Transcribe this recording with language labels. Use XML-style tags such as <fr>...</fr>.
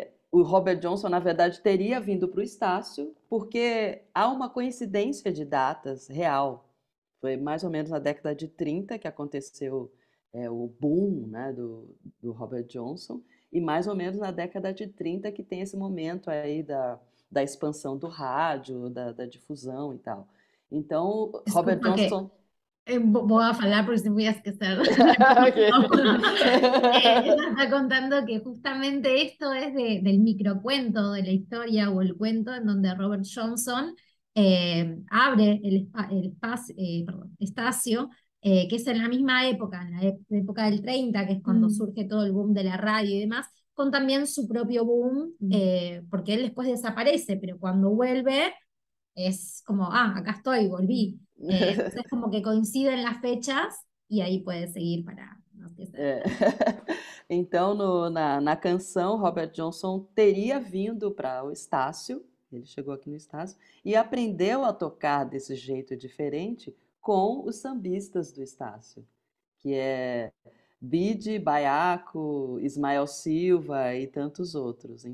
<pt>O Robert Johnson, na verdade, teria vindo para o Estácio, porque há uma coincidência de datas real. Foi mais ou menos na década de 30 que aconteceu o boom, né, do Robert Johnson, e mais ou menos na década de 30 que tem esse momento aí da expansão do rádio, da difusão e tal. Então, Robert</pt> <es>Disculpa que Johnson... voy a hablar porque se voy a esquecer. Ella está contando que justamente esto es del microcuento de la historia o el cuento en donde Robert Johnson abre el espacio, perdón, Estacio, que es en la misma época, en la época del 30, que es cuando surge todo el boom de la radio y demás, con también su propio boom, porque él después desaparece, pero cuando vuelve es como, acá estoy, volví. Entonces como que coinciden las fechas y ahí puedes seguir para no esquecer.</es> <pt>Então, na canção, Robert Johnson teria vindo para o Estácio, ele chegou aqui no Estácio, e aprendeu a tocar desse jeito diferente com os sambistas do Estácio, que é Bide, Baiaco, Ismael Silva e tantos outros.</pt>